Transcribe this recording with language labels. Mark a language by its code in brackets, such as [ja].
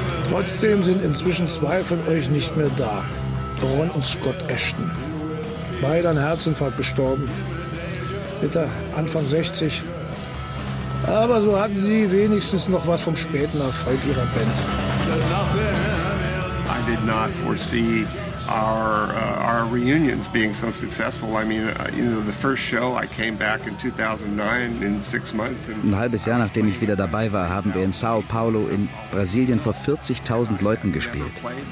[de] Trotzdem sind inzwischen zwei von euch nicht mehr da. Ron und Scott Ashton. Beide an Herzinfarkt gestorben. Bitter, Anfang 60. Aber so hatten sie wenigstens noch was vom späten Erfolg ihrer Band. [en] I did not foresee our reunions being so successful. I mean, you know, the first show I came back in 2009 in 6 months. [de] Ein halbes Jahr nachdem ich wieder dabei war, haben wir in Sao Paulo in Brasilien vor 40.000 Leuten gespielt.